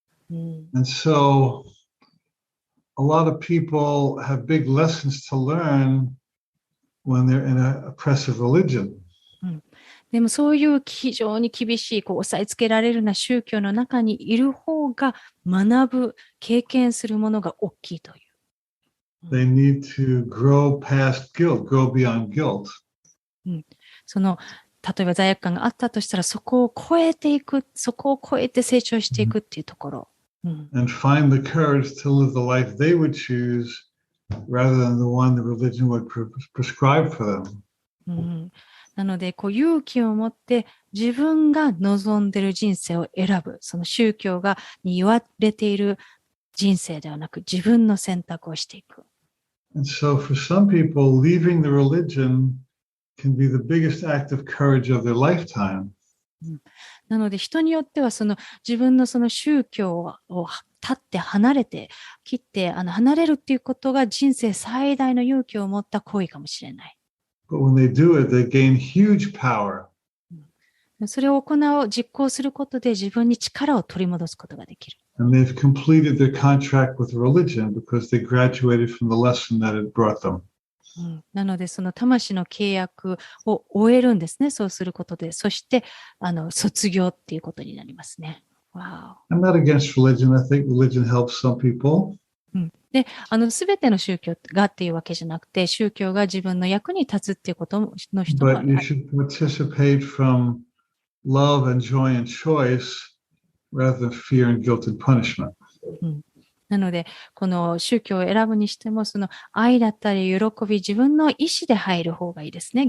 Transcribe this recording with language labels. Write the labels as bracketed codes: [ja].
[en] And so, a lot of people have big lessons to learn when they're in an oppressive religion. [ja] でもそういう非常に厳しい、押さえつけられるような宗教の中にいる方が学ぶ、経験するものが大きいという。 [en] They need to grow past guilt, grow beyond guilt. [ja] 例えば罪悪感があったとしたら、そこを超えていく、そこを超えて成長していくっていうところ。 [en] And find the courage to live the life they would choose rather than the one the religion would prescribe for them. [ja] なので、勇気を持って自分が望んでいる人生を選ぶ。その宗教に言われている人生ではなく、自分の選択をしていく。 [en] And so for some people, leaving the religion can be the biggest act of courage of their lifetime. [ja] なので、人によっては自分の宗教を立って切って離れるっていうことが人生最大の勇気を持った行為かもしれない。 [en] But when they do it, they gain huge power. [ja] それを実行することで自分に力を取り戻すことができる。 [en] And they've completed their contract with religion because they graduated from the lesson that it brought them. [ja] なので、その魂の契約を終えるんですね。そうすることで。そして、卒業っていうことになりますね。 [en] Wow. I'm not against religion. I think religion helps some people. [ja] で、すべての宗教がっていうわけじゃなくて、宗教が自分の役に立つっていうことの人もある。 [en] But you should participate from love and joy and choice rather than fear and guilt and punishment. [ja] なので、この宗教を選ぶにしても、愛だったり、喜び、自分の意思で入る方がいいですね。